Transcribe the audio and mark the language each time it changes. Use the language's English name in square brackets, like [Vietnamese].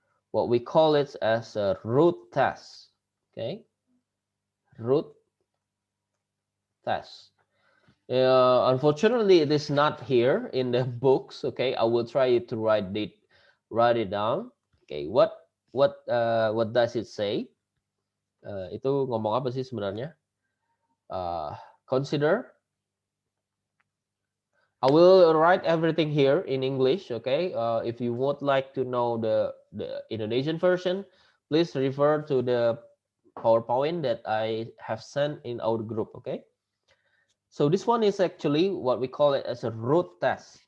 [English] What we call it as a root test. Okay, root test. Unfortunately, it is not here in the books. Okay, I will try to write it down. Okay, what does it say? [Indonesian] Itu ngomong apa sih sebenarnya? [English] Consider. I will write everything here in English. Okay, if you would like to know the Indonesian version, please refer to the PowerPoint that I have sent in our group. Okay. So this one is actually what we call it as a root test.